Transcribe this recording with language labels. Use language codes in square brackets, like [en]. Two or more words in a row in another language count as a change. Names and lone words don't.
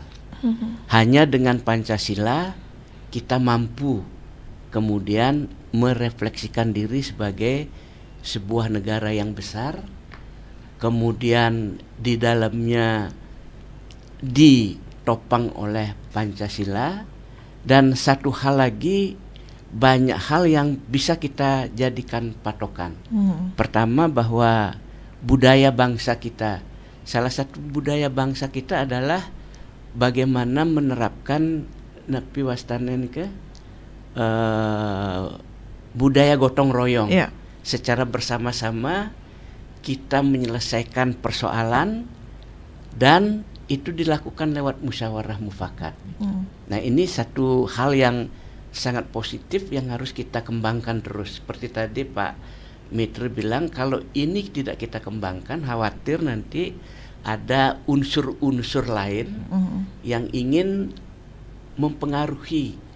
[id] Hanya dengan Pancasila kita mampu kemudian merefleksikan diri sebagai sebuah negara yang besar, kemudian di dalamnya ditopang oleh Pancasila. Dan satu hal lagi, banyak hal yang bisa kita jadikan patokan. Pertama, bahwa budaya bangsa kita, salah satu budaya bangsa kita adalah bagaimana menerapkan napi wastanen ke budaya gotong royong. Secara bersama-sama kita menyelesaikan persoalan, dan itu dilakukan lewat musyawarah mufakat. Nah, ini satu hal yang sangat positif yang harus kita kembangkan terus. Seperti tadi Pak Mitra bilang, kalau ini tidak kita kembangkan, khawatir nanti ada unsur-unsur lain yang ingin mempengaruhi